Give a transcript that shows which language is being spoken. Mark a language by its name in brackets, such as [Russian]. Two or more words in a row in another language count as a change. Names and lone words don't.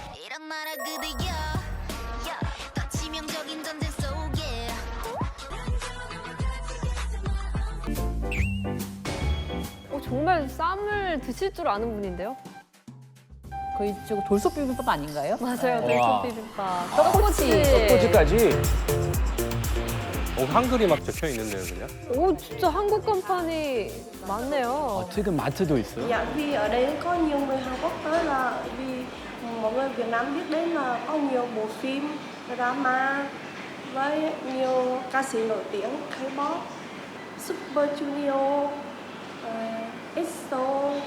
[Korean] 정말 쌈을 드실 줄 아는 분인데요? 거의 저 돌솥 비빔밥 아닌가요? 맞아요. 와. 돌솥 비빔밥. 떡꼬치. 떡꼬치까지. 한글이 막 적혀 있는데요, 그냥? 오, 진짜 한국 간판이 많네요. 지금 마트도 있어요. [Vietnamese] Dạ vì ở đây có nhiều người Hàn Quốc tới là vì mọi người Việt Nam biết đến là có nhiều bộ phim drama với nhiều ca sĩ nổi tiếng K-pop, Super Junior, EXO.